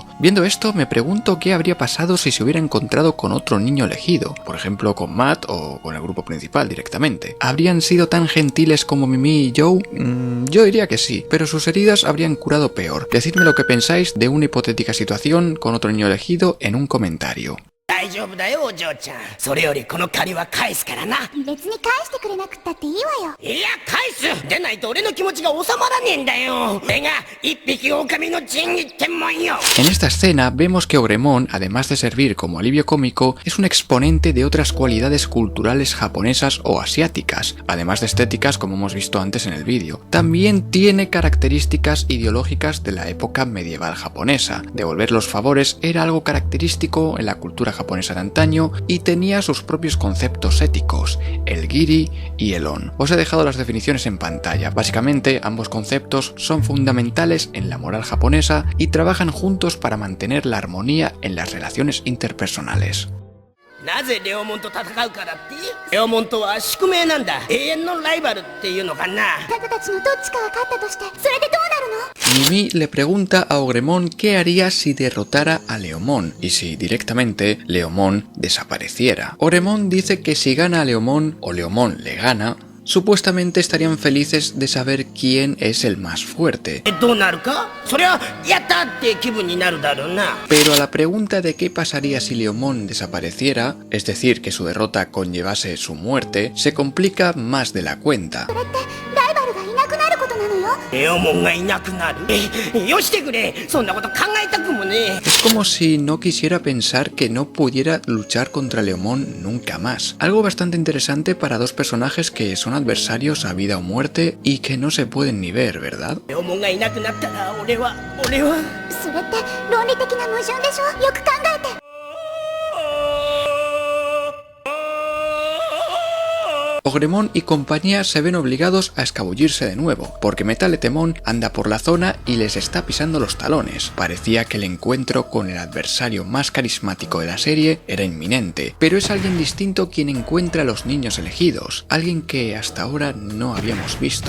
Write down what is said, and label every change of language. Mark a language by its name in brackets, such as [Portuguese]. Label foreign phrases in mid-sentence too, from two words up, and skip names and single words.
[Spanish] Viendo esto, me pregunto qué habría pasado si se hubiera encontrado con otro niño elegido, por ejemplo con Matt o con el grupo principal directamente. ¿Habrían sido tan gentiles como Mimi y Joe? Yo diría que sí, pero sus heridas habrían curado peor. Decidme lo que pensáis de una hipotética situación con otro niño elegido en un comentario. [Japanese] 大丈夫だよお嬢ちゃん。それよりこの借りは返すからな。別に返してくれなくったっていいわよ。いや返す。でないと俺の気持ちが収まらねえんだよ。俺が一匹狼の仁義ってもんよ。 [Spanish] En esta escena vemos que Ogremon, además de servir como alivio cómico, es un exponente de otras cualidades culturales japonesas o asiáticas, además de estéticas como hemos visto antes en el vídeo. También tiene características ideológicas de la época medieval japonesa. Devolver los favores era algo característico en la cultura japonesa de antaño y tenía sus propios conceptos éticos, el giri y el on. Os he dejado las definiciones en pantalla. Básicamente, ambos conceptos son fundamentales en la moral japonesa y trabajan juntos para mantener la armonía en las relaciones interpersonales. [Japanese] なぜレオモンと戦うからってレオモンとは宿命なんだ。永遠のライバルっていうのかな。あなたたちのどっちかが勝ったとしてそれでどうなるの？ [Spanish] Mimi le pregunta a Ogremon qué haría si derrotara a Leomon y si directamente Leomon desapareciera. Ogremon dice que si gana a Leomon o Leomon le gana, supuestamente estarían felices de saber quién es el más fuerte. [Japanese] どうなるか？そりゃやったって気分になるだろうな。 [Spanish] Pero a la pregunta de qué pasaría si Leomon desapareciera, es decir, que su derrota conllevase su muerte, se complica más de la cuenta. [Japanese] それってライバルがいなくなることなのよ。レオモンがいなくなる。よしてくれ。そんなこと考えたくもねえ。 [Spanish] Es como si no quisiera pensar que no pudiera luchar contra Leomon nunca más. Algo bastante interesante para dos personajes que son adversarios a vida o muerte y que no se pueden ni ver, ¿verdad? [Japanese] レオモンがいなくなったら俺は。それって論理的な矛盾でしょ。よく考えて。 [Spanish] Ogremon y compañía se ven obligados a escabullirse de nuevo, porque Metaletemon anda por la zona y les está pisando los talones. Parecía que el encuentro con el adversario más carismático de la serie era inminente, pero es alguien distinto quien encuentra a los niños elegidos, alguien que hasta ahora no habíamos visto.